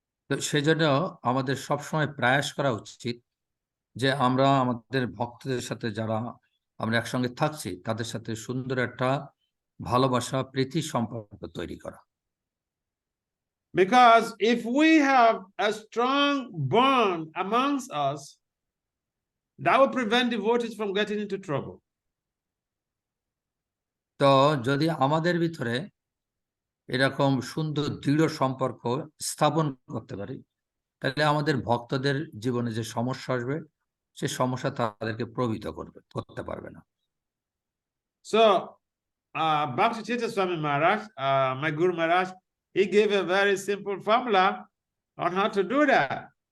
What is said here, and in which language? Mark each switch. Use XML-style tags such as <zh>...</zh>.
<bn>তো সেজন্য আমাদের সবসময় প্রয়াস করা উচিত যে আমরা আমাদের ভক্তদের সাথে যারা আমরা একসঙ্গে থাকছি তাদের সাথে সুন্দর একটা ভালোবাসা প্রীতি সম্পর্ক তৈরি করা।</bn> <en>Because if we have a strong bond amongst us, that will prevent devotees from getting into trouble.</en> <bn>তো যদি আমাদের ভিতরে এরকম সুন্দর দৃঢ় সম্পর্ক স্থাপন করতে পারি তাহলে আমাদের ভক্তদের জীবনে যে সমস্যা আসবে সে সমস্যা তাদেরকে প্রভাবিত করতে পারবে না।</bn> <en>So Bhakti Swami Maharaj, my Guru Maharaj, he gave a very simple formula on how to do that.</en>